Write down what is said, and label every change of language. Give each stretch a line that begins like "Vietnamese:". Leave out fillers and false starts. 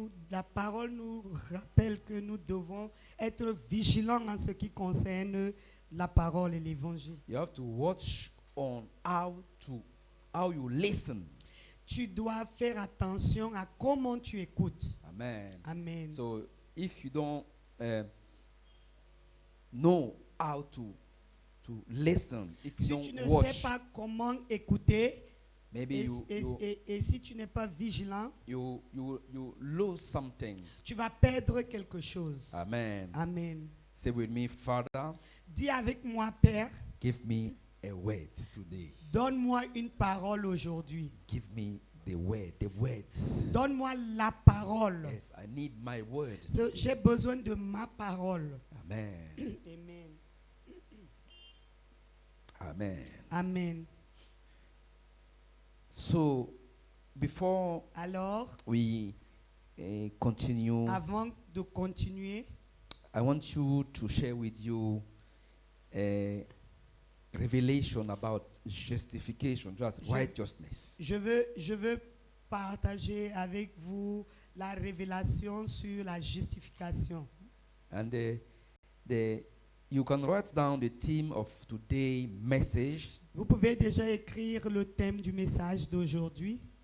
French: La parole nous rappelle que nous devons être vigilants en ce qui concerne la parole et l'évangile.
English: You have to watch on how you listen.
French: Tu dois faire attention à comment tu écoutes. Amen. Amen.
English: So if you don't know how to listen, if you
French: Si tu
English: don't
French: ne
English: watch,
French: sais pas comment écouter,
English: maybe
French: et si tu n'es pas vigilant,
English: you lose something.
French: tu vas perdre quelque chose. Amen. Amen.
English: Say with me, Father,
French: Dis avec moi, Père,
English: give me a word today.
French: donne-moi une parole aujourd'hui.
English: Give me the words.
French: Donne-moi la parole.
English: Yes, I need my word.
French: J'ai besoin de ma parole. Amen. Amen. Amen. Amen.
English: So, before
French: Alors,
English: we continue,
French: avant de continuer,
English: I want you to share with you a revelation about justification, just righteousness.
French: je veux partager avec vous la révélation sur la justification.
English: And you can write down the theme of today's message.
French: Vous pouvez déjà écrire le thème du message d'aujourd'hui.